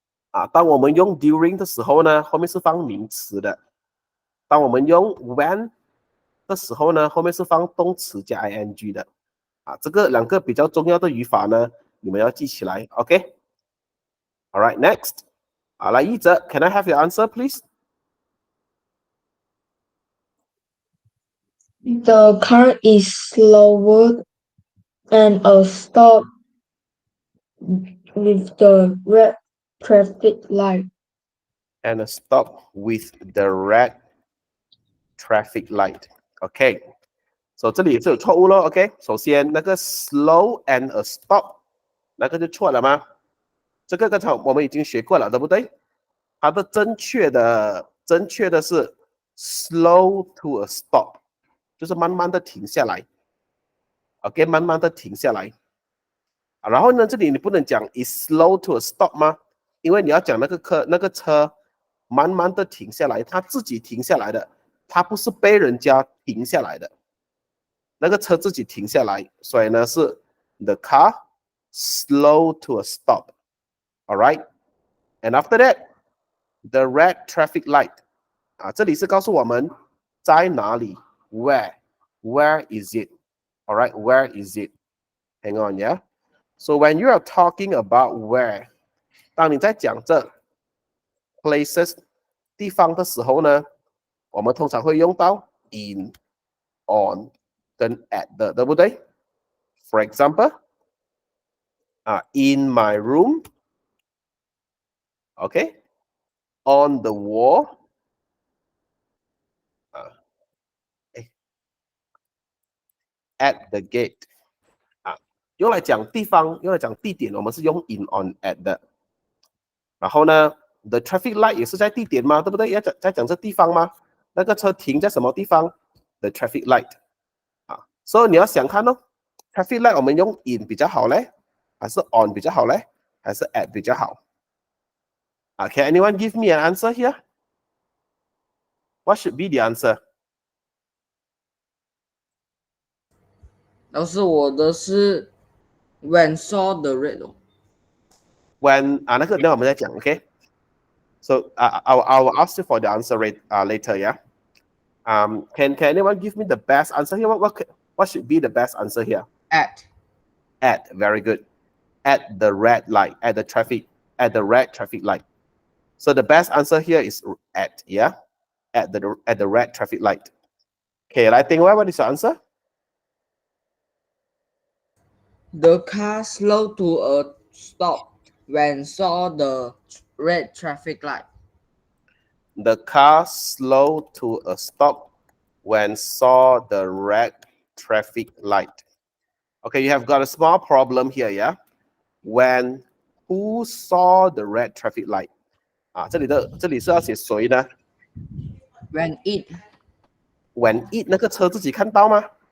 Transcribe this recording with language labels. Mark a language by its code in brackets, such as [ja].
[zh] 啊，当我们用 during 的时候呢，后面是放名词的；当我们用 when 的时候呢，后面是放动词加 ing 的。啊，这个两个比较重要的语法呢，你们要记起来 ，OK。 [en] All right, next。 [zh] 啊，来， [en] 一哲 ，Can I have your answer, please? The car is slower and a stop with the red traffic light. And a stop with the red traffic light. [zh] OK， 所以这里也是有错误咯。 OK， 首先那个 slow and a stop 那个就错了吗？这个刚才我们已经学过了，对不对？它的正确的是 [en] slow to a stop， [zh] 就是慢慢的停下来。 OK， 慢慢的停下来。然后呢，这里你不能讲 is slow to a stop 吗？因为你要讲那个车慢慢的停下来，它自己停下来的，它不是被人家停下来的。那个车自己停下来，所以呢是 [en] the car slow to a stop. All right, and after that, the red traffic light. [zh] 啊，这里是告诉我们在哪里 ， [en] where is it? All right, where is it? Hang on, yeah. So when you are talking about where， [zh] 当你在讲这 places 地方的时候呢，我们通常会用到 in、on 跟 at 的，对不对 ？ [en] For example， in my room， OK， on the wall， at the gate， [zh] 用来讲地方，用来讲地点，我们是用 in、on、at 的。然后呢 ，the traffic light 也是在地点嘛，对不对？要在讲这地方吗？那个车停在什么地方 ？the traffic light。所以你要想看哦 ，traffic light 我们用 in 比较好嘞，还是 on 比较好嘞，还是 at 比较好？ [en] Can anyone give me an answer here? What should be the answer? [zh] 老师，我的是 [en] when saw the red. [zh] When 那个等我们再讲 ，OK？ [en] So I will ask you for the answer later, yeah. Can anyone give me the best answer here? What should be the best answer here? At. At, very good. At the red light, at the red traffic light. So the best answer here is at, yeah? At the red traffic light. Okay, I think what is your answer? The car slowed to a stop when saw the red traffic light. The car slowed to a stop when saw the red traffic light. Okay, you have got a small problem here, yeah? When who saw the red traffic light? [zh] 这里是要写谁呢 [en] When it. [zh] When it 那个车自己看到吗